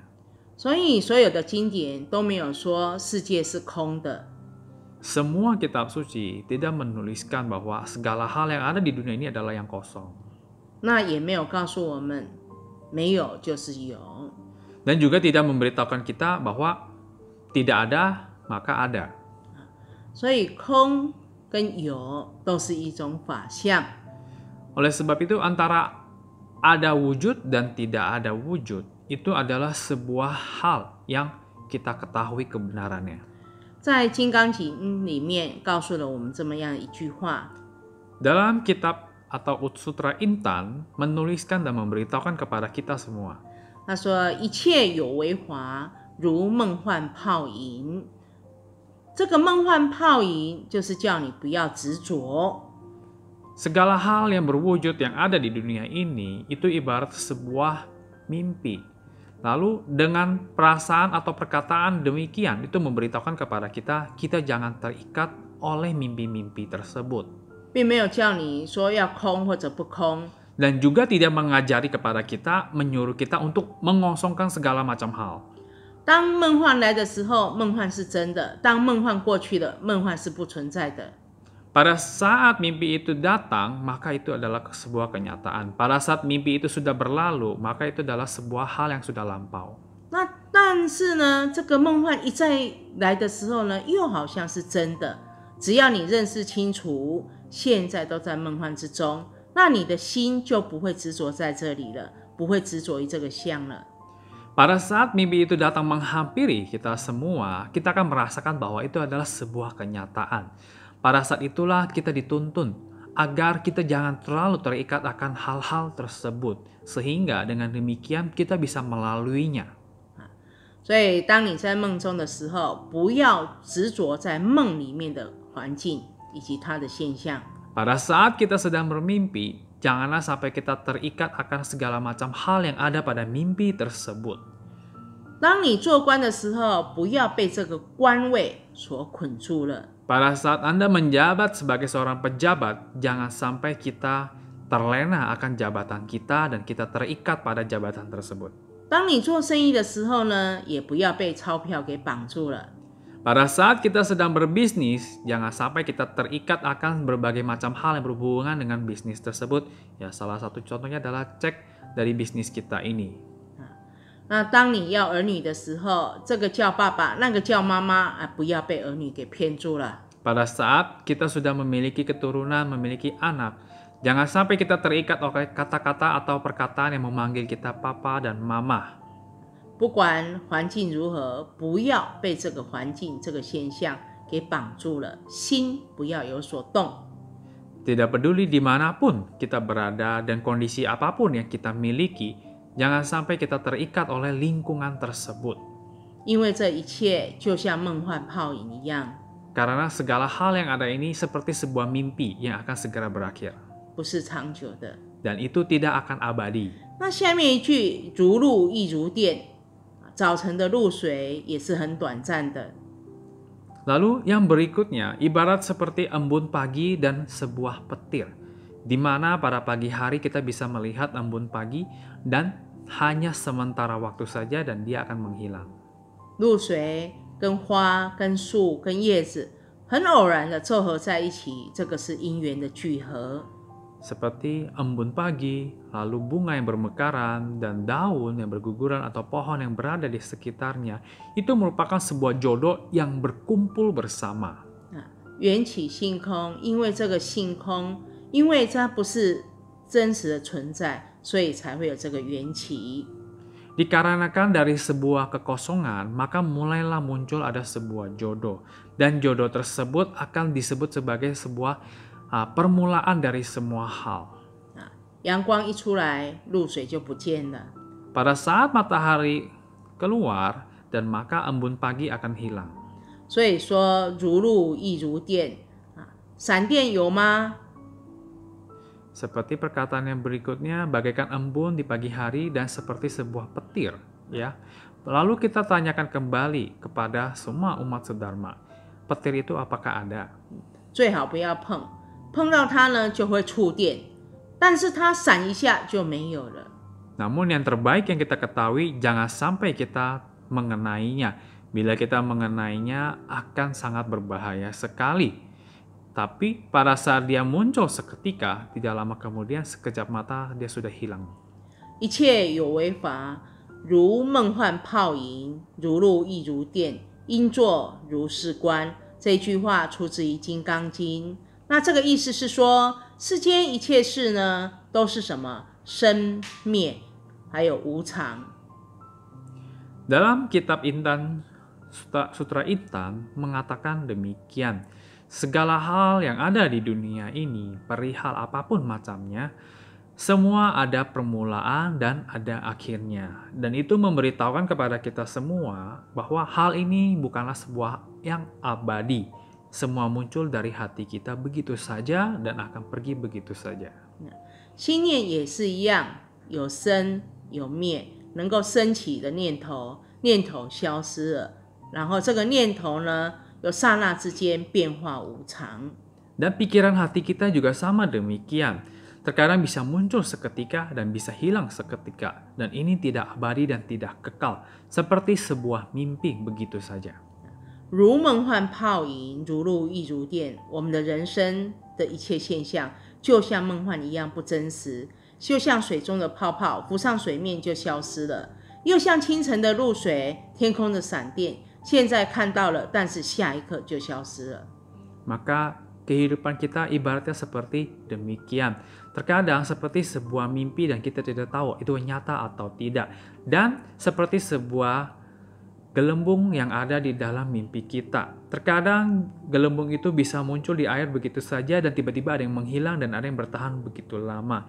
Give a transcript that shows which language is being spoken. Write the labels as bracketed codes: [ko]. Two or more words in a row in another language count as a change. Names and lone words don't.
[zh] 所以所有的经典都没有说世界是空的。 [id] Semua kitab suci tidak menuliskan bahwa segala hal yang ada di dunia ini adalah yang kosong. [zh] 那也没有告诉我们没有就是有。 [id] Dan juga tidak memberitahukan kita bahwa tidak ada maka ada. [zh] 所以空跟有都是一种法相。 [id] Oleh sebab itu antara ada wujud dan tidak ada wujud itu adalah sebuah hal yang kita ketahui kebenarannya. [zh] 在《金刚经》里面告诉了我们这么样一句话： [id] Dalam kitab atau Sutra Intan menuliskan dan memberitahukan kepada kita semua. [zh] 他说：“一切有为法，如梦幻泡影。” 这个梦幻泡影就是叫你不要执着。 [id] Segala hal yang berwujud yang ada di dunia ini itu ibarat sebuah mimpi. Lalu dengan perasaan atau perkataan demikian itu memberitahukan kepada kita jangan terikat oleh mimpi-mimpi tersebut. [zh] 并没有叫你说要空或者不空。 [id] Dan juga tidak mengajari kepada kita, menyuruh kita untuk mengosongkan segala macam hal. [zh] 当梦幻来的时候，梦幻是真的；当梦幻过去了，梦幻是不存在的。 [id] Pada saat mimpi itu datang, maka itu adalah sebuah kenyataan. Pada saat mimpi itu sudah berlalu, maka itu adalah sebuah hal yang sudah lampau. [zh] 那但是呢，这个梦幻一再来的时候呢，又好像是真的。只要你认识清楚，现在都在梦幻之中，那你的心就不会执着在这里了，不会执着于这个相了。 [id] Pada saat mimpi itu datang menghampiri kita semua, kita akan merasakan bahwa itu adalah sebuah kenyataan. Pada saat itulah kita dituntun agar kita jangan terlalu terikat akan hal-hal tersebut, sehingga dengan demikian kita bisa melaluinya. [zh] 所以，当你在梦中的时候，不要执着在梦里面的环境以及它的现象。 [id] Pada saat kita sedang bermimpi, janganlah sampai kita terikat akan segala macam hal yang ada pada mimpi tersebut. [zh] 当你做官的时候，不要被这个官位所捆住了。 [id] Pada saat Anda menjabat sebagai seorang pejabat, jangan sampai kita terlena akan jabatan kita dan kita terikat pada jabatan tersebut. [zh] 当你做生意的时候呢，也不要被钞票给绑住了。 [id] Pada saat kita sedang berbisnis, jangan sampai kita terikat akan berbagai macam hal yang berhubungan dengan bisnis tersebut. Ya, salah satu contohnya adalah cek dari bisnis kita ini. [zh] 那当你要儿女的时候，这个叫爸爸，那个叫妈妈啊，不要被儿女给骗住了。 [id] Pada saat kita sudah memiliki keturunan, memiliki anak, jangan sampai kita terikat oleh kata-kata atau perkataan yang memanggil kita papa dan mama. [zh] 不管环境如何，不要被这个环境、这个现象给绑住了，心不要有所动。 [id] Tidak peduli dimanapun kita berada dan kondisi apapun yang kita miliki, jangan sampai kita terikat oleh lingkungan tersebut. [zh] 因为这一切就像梦幻泡影一样， [id] Karena segala hal yang ada ini seperti sebuah mimpi yang akan segera berakhir. [zh] 不是长久的。 [id] Dan itu tidak akan abadi. [zh] 那下面一句“如露亦如电”，早晨的露水也是很短暂的。 [id] Lalu yang berikutnya ibarat seperti embun pagi dan sebuah petir, di mana pada pagi hari kita bisa melihat embun pagi dan hanya sementara waktu saja dan dia akan menghilang. [zh] 露水跟花、跟树、跟叶子很偶然的凑合在一起，这个是因缘的聚合。 [id] Seperti embun pagi, lalu bunga yang bermekaran, dan daun yang berguguran atau pohon yang berada di sekitarnya, itu merupakan sebuah jodoh yang berkumpul bersama. [zh] 缘起性空，因为这个性空，因为它不是真实的存在，所以才会有这个缘起。 [id] Dikarenakan dari sebuah kekosongan, maka mulailah muncul ada sebuah jodoh. Dan jodoh tersebut akan disebut sebagai sebuah permulaan dari semua hal. [zh] 阳光一出来，露水就不见了。 [id] Pada saat matahari keluar, dan maka embun pagi akan hilang. [zh] 所以说如露亦如电啊，闪电有吗？ [id] Seperti perkataan yang berikutnya, bagaikan embun di pagi hari dan seperti sebuah petir, ya. Lalu kita tanyakan kembali kepada semua umat sedharma, petir itu apakah ada? [zh] 最好不要碰，碰到它呢就会触电，但是它闪一下就没有了。 [id] Namun yang terbaik yang kita ketahui, jangan sampai kita mengenainya. Bila kita mengenainya akan sangat berbahaya sekali. Tapi pada saat dia muncul seketika, tidak lama kemudian sekejap mata dia sudah hilang. [zh] 一切有为法，如梦幻泡影，如露亦如电，应作如是观。这一句话出自于《金刚经》。那这个意思是说，世间一切事呢，都是什么？生灭，还有无常。 [id] Dalam kitab Intan, Sutra Intan mengatakan demikian. Segala hal yang ada di dunia ini, perihal apapun macamnya, semua ada permulaan dan ada akhirnya. Dan itu memberitahukan kepada kita semua bahwa hal ini bukanlah sebuah yang abadi. Semua muncul dari hati kita begitu saja dan akan pergi begitu saja. [zh] 心念也是一样，有生有灭，能够升起的念头，念头消失了，然后这个念头呢，有刹那之间变化无常。 [id] Dan pikiran hati kita juga sama demikian. Terkadang bisa muncul seketika dan bisa hilang seketika. Dan ini tidak abadi dan tidak kekal. Seperti sebuah mimpi begitu saja. [zh] 如梦幻泡影，如露亦如电。我们的人生的一切现象，就像梦幻一样不真实，就像水中的泡泡，浮上水面就消失了；又像清晨的露水，天空的闪电，现在看到了，但是下一刻就消失了。 [id] Maka kehidupan kita ibaratnya seperti demikian. Terkadang seperti sebuah mimpi dan kita tidak tahu itu nyata atau tidak. Dan seperti sebuah gelembung yang ada di dalam mimpi kita. Terkadang gelembung itu bisa muncul di air begitu saja dan tiba-tiba ada yang menghilang dan ada yang bertahan begitu lama.